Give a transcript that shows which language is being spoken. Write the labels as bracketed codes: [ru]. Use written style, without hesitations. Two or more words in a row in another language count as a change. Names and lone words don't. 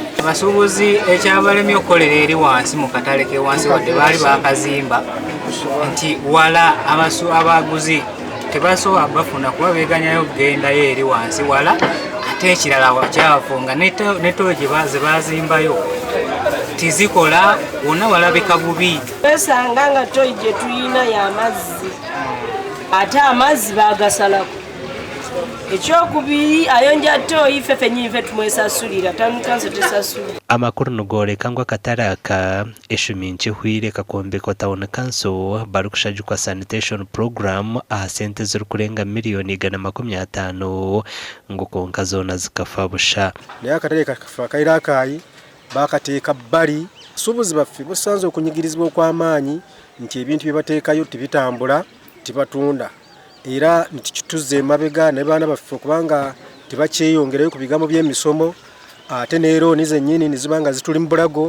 [lg] Abasuubuzi ekyabalemye okukolera eri wansi mu katale ke wansi wadde baali baakazimba nti wala abaguzi tebasobola bafuna kuba beeganyayo kugendayo eri wansi wala ate ekirala wakyafu nga netooyi ze baazimbayo tizikola wonna walabika bubi. Besanga nga toyi gye tuyina y'amazzi ate amazzi baagasalako. Ekyokubiri ayonja toyi ffe ffennyini ffe tumwesasulira tanukanso tesasulira. [nyn] Amakuru nogoreka ngu akatare aka eshumi nkihwire kakombekwa [en] town council [nyn] barikushajukwa [en] sanitation program [nyn] aha sente zirikurenga miliyoni 150 ngu konka zoona zikafa busha. [lg] Naye akatare kafa kaira akayi bakateeka bbali suubuzi baffe busanze okunyigirizibwa okw'amaanyi nti ebintu bye bateekayo tibitambula tibatunda era nti kituze emabega ne baana baffe okubanga tebakyeyongerayo ku bigambo by'emisomo ate neerooni zennyini nizibanga zituli mu bulago.